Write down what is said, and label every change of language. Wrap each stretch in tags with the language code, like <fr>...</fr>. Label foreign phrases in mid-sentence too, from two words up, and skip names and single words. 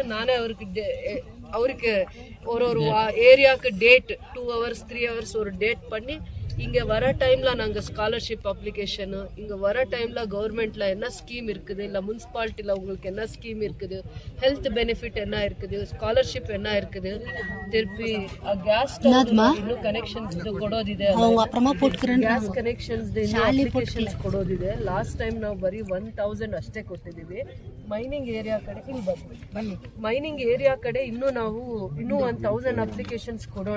<ta>நானே அவருக்கு ஒரு ஏரியாவுக்கு டேட் 2 hours 3 hours ஒரு டேட் பண்ணி இங்கே வர டைமில் நாங்கள் ஸ்காலர்ஷிப் அப்ளிகேஷன் இங்கே வர டைமில் கவர்மெண்ட்டில் என்ன ஸ்கீம் இருக்குது, இல்லை முனிசிபாலிட்டியில் உங்களுக்கு என்ன ஸ்கீம் இருக்குது, ஹெல்த் பெனிஃபிட் என்ன இருக்குது, ஸ்காலர்ஷிಪ್ என்ன இருக்குது, திருப்பಿ</ta> <kn>ಗ್ಯಾಸ್ ಇನ್ನು ಕನೆಕ್ಷನ್ಸ್ ಕೊಡೋದಿದೆ, ಗ್ಯಾಸ್ ಕನೆಕ್ಷನ್ಸ್ ಅಪ್ಲಿಕೇಶನ್ಸ್ ಕೊಡೋದಿದೆ. ಲಾಸ್ಟ್ ಟೈಮ್ ನಾವು ಬರೀ 1000 ಅಷ್ಟೇ ಕೊಟ್ಟಿದ್ದೀವಿ. ಮೈನಿಂಗ್ ಏರಿಯಾ ಕಡೆ ಇಲ್ಲಿ ಬನ್ನಿ, ಮೈನಿಂಗ್ ಏರಿಯಾ ಕಡೆ ಇನ್ನೂ 1000 ಅಪ್ಲಿಕೇಶನ್ಸ್ ಕೊಡೋಣ.</kn>